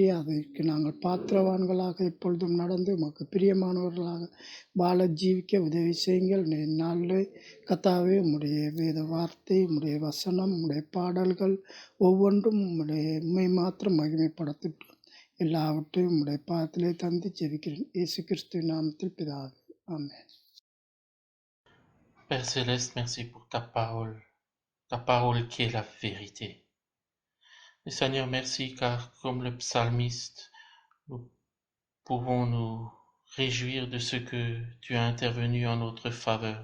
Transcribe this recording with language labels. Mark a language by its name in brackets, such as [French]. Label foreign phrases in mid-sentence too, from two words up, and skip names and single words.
[Tamil] அதற்கு நாங்கள் பாத்திரவான்களாக எப்பொழுதும் நடந்து உமக்கு பிரியமானவர்களாக வாழ ஜீவிக்க உதவி செய்யுங்கள். நாளில் கர்த்தாவே உம்முடைய வேத வார்த்தை, உம்முடைய வசனம், உம்முடைய பாடல்கள் ஒவ்வொன்றும் உம்மை மாத்திரம் மகிமைப்படுத்தட்டும். எல்லாவற்றையும் உம்முடைய பாதத்திலே தந்து ஜெபிக்கிறேன் இயேசு கிறிஸ்துவின் நாமத்தில் பிதாவே, ஆமென். [French] Père Céleste, merci pour ta parole qui est la vérité. Et Seigneur, merci car comme le psalmiste, nous pouvons nous réjouir de ce que tu as intervenu en notre faveur.